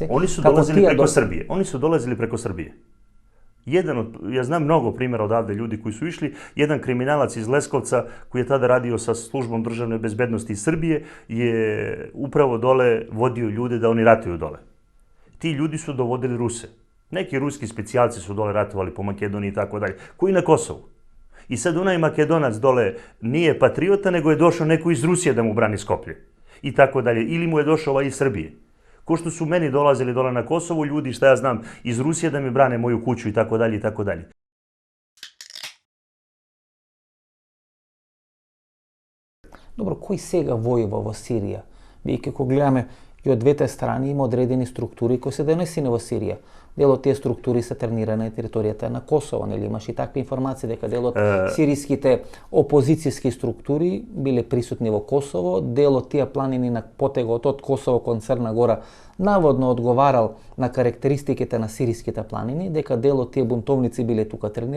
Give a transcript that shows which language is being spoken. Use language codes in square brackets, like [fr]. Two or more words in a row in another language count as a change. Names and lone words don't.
[sr] они су долазили преко Србија. Они су долазили преко Србија. [mk] Еден од, [sr] ја знам многу примера одавде луѓе кои су ишли, еден криминалац из Лесковца кој е тада радио со службом државне безбедности из Србија е управо доле водио луѓе да они ратују доле. Ти луѓе су доводили Русе. Неки руски специјалци су доле ратували по Македонија и тако даје, кои на Косово. И sad onaj Makedonac dole nije patriota, nego je došao neko iz Rusije da mu brani Skoplje. I tako dalje. Ili mu je došao ovaj iz Srbije. Ko što su meni dolazili dole na Kosovo, ljudi, šta ja znam, iz Rusije da mi brane moju kuću i tako dalje i tako dalje. [mk] Добро, кој сега војува во Сирија? Бидејќи кога гледаме и од двете страни има одредени структури кои се донесени во Сирија. Дел од тие структури се тренирани на територијата на Косово, нели имаш и такви информации дека дел од сириските опозицијски структури биле присутни во Косово, дел од тие планини на потегот од Косово кон Црна Гора наводно одговарал на карактеристиките на сириските планини, дека дел од тие бунтовници биле тука тренирани.